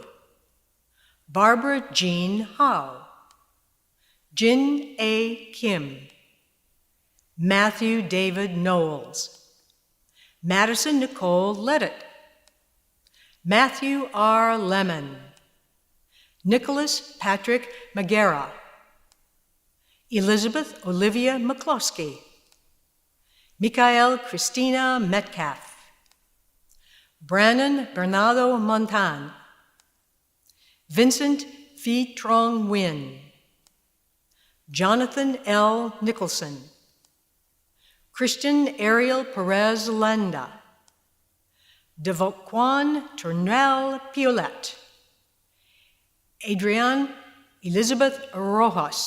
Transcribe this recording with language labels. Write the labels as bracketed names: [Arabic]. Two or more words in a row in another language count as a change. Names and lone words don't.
[English] Barbara Jean Howe. Jin A. Kim. Matthew David Knowles. Madison Nicole Leddett. Matthew R. Lemon. Nicholas Patrick Magera. Elizabeth Olivia McCloskey. Michael Christina Metcalf. Brannon Bernardo Montan. Vincent Phi Trong Nguyen. Jonathan L. Nicholson. Christian Ariel Perez Landa. Devoquan Turnell Piolet. Adrienne Elizabeth Rojas.